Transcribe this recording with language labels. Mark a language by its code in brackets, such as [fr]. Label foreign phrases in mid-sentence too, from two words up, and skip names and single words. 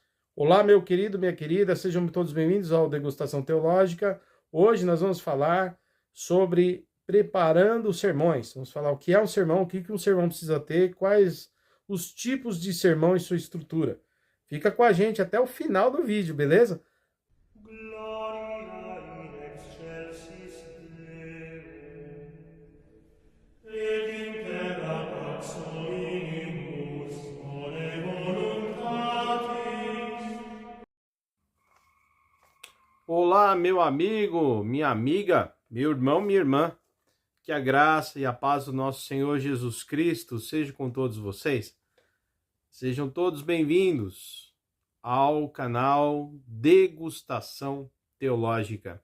[pt] Olá, meu querido, minha querida, sejam todos bem-vindos ao Degustação Teológica. Hoje nós vamos falar sobre preparando os sermões. Vamos falar o que é um sermão, o que um sermão precisa ter, quais os tipos de sermão e sua estrutura. Fica com a gente até o final do vídeo, beleza? [la] Gloria in excelsis Deo, et in terra pax solimus bone voluntatis. [pt] Olá, meu amigo, minha amiga, meu irmão, minha irmã. Que a graça e a paz do nosso Senhor Jesus Cristo seja com todos vocês. Sejam todos bem-vindos ao canal Degustação Teológica.